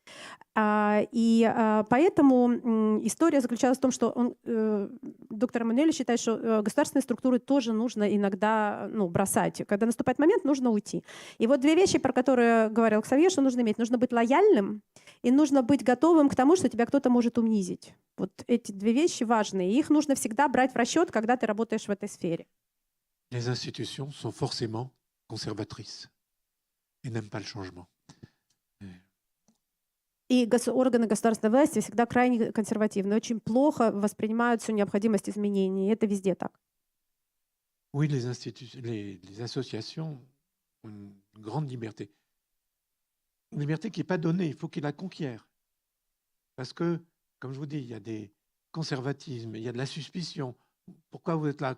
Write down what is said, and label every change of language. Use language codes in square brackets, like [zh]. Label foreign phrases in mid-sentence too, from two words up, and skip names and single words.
[ru] Поэтому история заключалась в том, что доктор Эммануэль считает, что государственные структуры тоже нужно иногда бросать. Когда наступает момент, нужно уйти. И вот две вещи, про которые говорил Ксавье, что нужно иметь. Нужно быть лояльным и нужно быть готовым к тому, что тебя кто-то может унизить. Вот эти две вещи важные. И их нужно всегда брать в расчет, когда ты работаешь в этой сфере. [fr] Les institutions sont forcément conservatrices et n'aiment pas le changement. [ru] И органы государственной власти всегда крайне консервативны, очень плохо воспринимают всю необходимость изменений. И это везде так. [fr] Oui, les associations ont une grande liberté. Une liberté qui n'est pas donnée, il faut qu'ils la conquièrent. Parce que, comme je vous dis, il y a des conservatismes, il y a de la suspicion. Pourquoi vous êtes là?